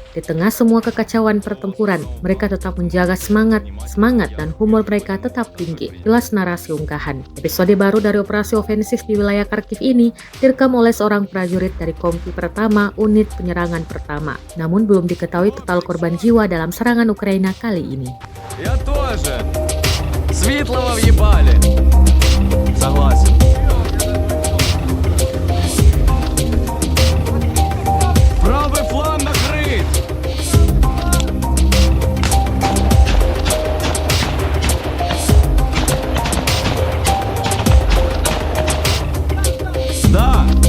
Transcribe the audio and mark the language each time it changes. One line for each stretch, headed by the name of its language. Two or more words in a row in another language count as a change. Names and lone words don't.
Indonesian: Di tengah semua kekacauan pertempuran, mereka tetap menjaga semangat dan humor mereka tetap tinggi. Jelas narasi unggahan. Episode baru dari operasi ofensif di wilayah Kharkiv ini direkam oleh seorang prajurit dari Kompi Pertama, unit penyerangan pertama. Namun belum diketahui total korban jiwa dalam serangan Ukraina kali ini.
Russian: Я тоже. Светлого въебали. Согласен. Правый фланг накрыт. Да.